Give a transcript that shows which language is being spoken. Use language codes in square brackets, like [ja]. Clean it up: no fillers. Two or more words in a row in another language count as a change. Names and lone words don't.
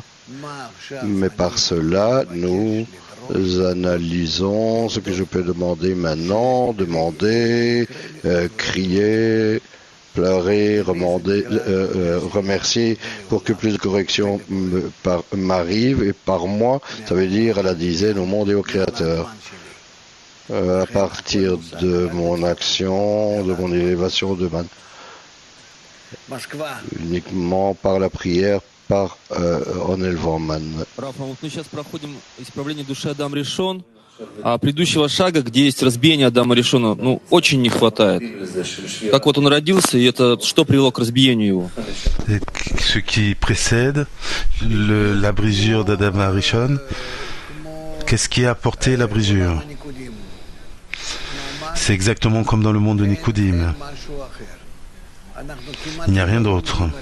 [fr] Mais par cela, nous analysons ce que je peux demander maintenant, crier, pleurer, remercier pour que plus de corrections m'arrivent. Et par moi, ça veut dire à la dizaine, au monde et au Créateur. À partir de mon action, de mon élévation de man. Uniquement par la prière, en élevant man. [ru] А предыдущего шага, где есть разбиение Адама Ришона, очень не хватает. Как вот он родился, и это что привело к разбиению его? [fr] Ce qui précède la brisure d'Adam Arishon, qu'est-ce qui a apporté la brisure? C'est exactement comme dans le monde de Nicodime. Il n'y a rien d'autre.